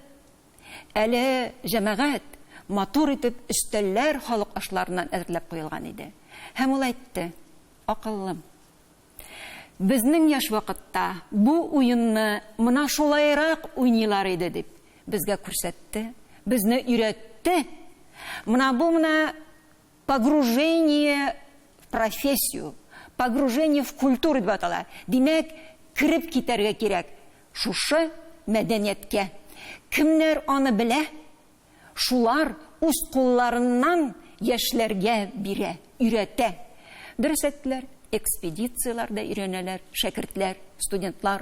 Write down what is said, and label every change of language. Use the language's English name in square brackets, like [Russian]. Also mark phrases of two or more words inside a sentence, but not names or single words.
[Tatar] Әле җәмәгать матур итеп өстәлләр халык ашларыннан әзерләп куелган иде. Һәм ул әйтте: "Акыллым, безнең яшь вакытта бу уенны мына шулайрак уйнылар иде" дип безгә күрсәтте, безне өйрәтте. Менә бу [Russian] погружение в профессию, погружение в культуру [Tatar] дип атала. Димәк, кирип китәргә кирәк шушы мәдәнияткә. Кемнәр аны белә? Шулар үз кулларыннан яшьләргә бирә, өйрәтә. Дөрес әйттеләр. Экспедицияларда өйрәнәләр, шәкертләр, студентлар.